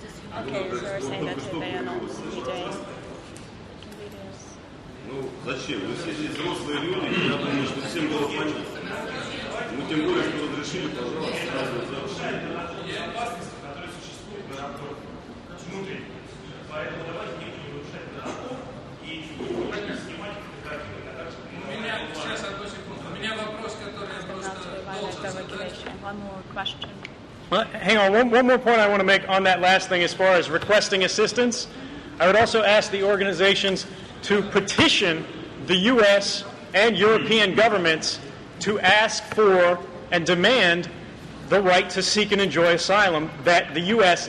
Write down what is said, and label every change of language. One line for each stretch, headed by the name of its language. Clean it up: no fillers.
English: Okay, so you're saying that they are not doing videos.
Russian: Ну, зачем? Мы все здесь взрослые люди, я думаю, что всем было понятно. Мы тем более, что разрешили, пожалуйста, сразу завершение. Опасности, которые существуют на внутри. Поэтому давайте не будем нарушать закон и не снимать фотографии. Сейчас, одну секунду. У меня вопрос, который я просто должен
English: One more question. Well, hang on, one more point I want to make on that last thing as far as requesting assistance. I would also ask the organizations to petition the U.S. and European governments to ask for and demand the right to seek and enjoy asylum that the U.S.